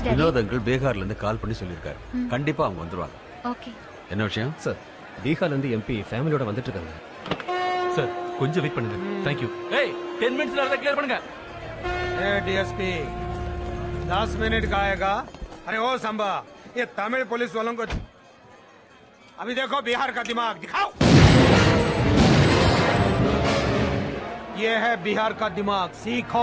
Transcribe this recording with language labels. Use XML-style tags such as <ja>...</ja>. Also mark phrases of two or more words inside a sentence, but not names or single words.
<ta>வினோத் அங்கிள் பீகார்ல இருந்து கால் பண்ணி சொல்லிருக்காரு. கண்டிப்பா அவங்க வந்துருவாங்க. ஓகே. என்ன விஷயம் சார்? பீகார்ல இருந்து எம்பி ஃபேமிலியோட வந்துட்டு இருக்காங்க சார். கொஞ்சம் வெயிட் பண்ணுங்க.</ta> <en>thank you.</en> <ta>ஏய் 10 மினிட்ஸ்ல அத கிளியர் பண்ணுங்க.</ta> <hi>ए डीएसपी 10 मिनट का आएगा. अरे ओ संभा, ये तमिल पुलिस वालों को अभी देखो बिहार का दिमाग दिखाओ. ये है बिहार का दिमाग, सीखो.</hi>